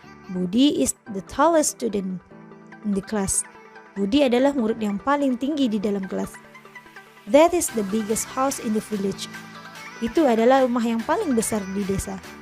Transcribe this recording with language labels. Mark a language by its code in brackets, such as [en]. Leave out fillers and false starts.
[en] Budi is the tallest student in the class. [id] Budi adalah murid yang paling tinggi di dalam kelas. [en] That is the biggest house in the village. [id] Itu adalah rumah yang paling besar di desa.